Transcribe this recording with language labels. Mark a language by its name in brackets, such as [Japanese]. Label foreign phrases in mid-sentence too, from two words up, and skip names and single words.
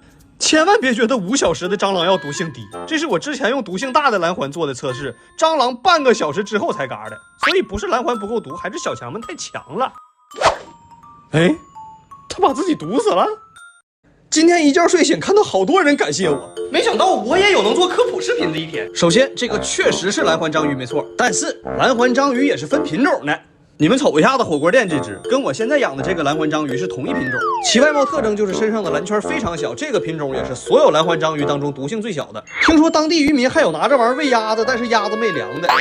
[Chinese] 千萬別覺得5小時的蟑螂藥毒性低，這是我之前用毒性大的藍環做的測試，蟑螂半個小時之後才嘎的。所以不是藍環不夠毒，還是小強們太強了。哎，他把自己毒死了。今天一覺睡醒，看到好多人感謝我，沒想到我也有能做科普視頻的一天。首先，這個確實是藍環章魚沒錯，但是藍環章魚也是分品種的。你們瞅一下子火鍋店這隻，跟我現在養的這個藍環章魚是同一品種，其外貌特徵就是身上的藍圈非常小，這個品種也是所有藍環章魚當中毒性最小的。聽說當地漁民還有拿這玩意兒餵鴨子，但是鴨子沒涼的。